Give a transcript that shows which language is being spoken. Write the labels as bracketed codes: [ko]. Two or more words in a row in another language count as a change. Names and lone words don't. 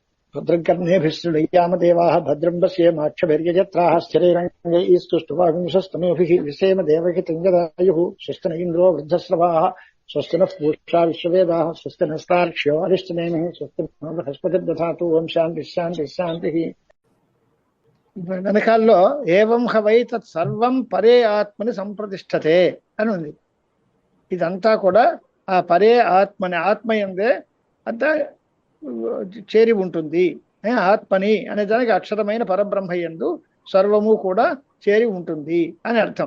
[sa] భద్రం కర్ణేభిः శృణుయామదేవాः భద్రం పశ్యేమాక్షభిర్యజత్రాः స్థిరైరంగైस्तुष्टुवागुंसस्तनूभिः विसेम देवहितं यदायुः स्वस्ति न इन्द्रो वृद्धश्रवाः स्वस्ति नः पूषा विश्ववेदाः स्वस्ति नस्तार्क्ष्यो अरिष्टनेमिः स्वस्ति नो बृहस्पतिर्दधातु ओं शान्तिः शान्तिः शान्तिः. [te] వెనకాల్లో [sa] ఏవం హవై తత్ సర్వం పరే ఆత్మని సంప్రతిష్టతే [te] అని ఉంది. ఇదంతా కూడా ఆ పరే ఆత్మయందే అంతా చేరి ఉంటుంది. ఆత్మని అనే దానికి అక్షరమైన పరబ్రహ్మయందు సర్వము కూడా చేరి ఉంటుంది అని అర్థం.